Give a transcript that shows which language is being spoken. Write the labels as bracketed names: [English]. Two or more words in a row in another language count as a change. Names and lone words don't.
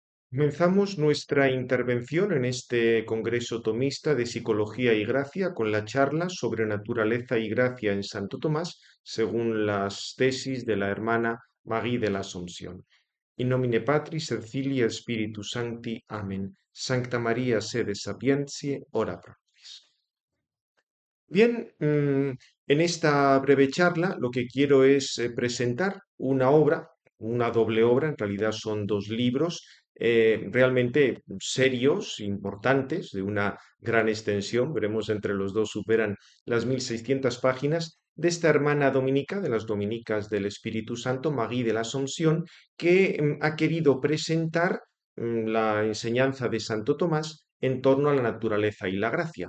[Spanish] Comenzamos nuestra intervención en este Congreso Tomista de Psicología y Gracia con la charla sobre naturaleza y gracia en Santo Tomás, según las tesis de la hermana Marie de la Asunción. [Latin] In nomine Patris et Filii et Spiritus Sancti. [Spanish] Amén. [Latin] Sancta María, sede sapientiae, ora pro nobis. [Spanish] Bien, en esta breve charla lo que quiero es presentar una obra, una doble obra, en realidad son dos libros realmente serios, importantes, de una gran extensión, veremos entre los dos superan las 1600 páginas, de esta hermana dominica, de las dominicas del Espíritu Santo, Marie de la Asunción, que ha querido presentar la enseñanza de Santo Tomás en torno a la naturaleza y la gracia.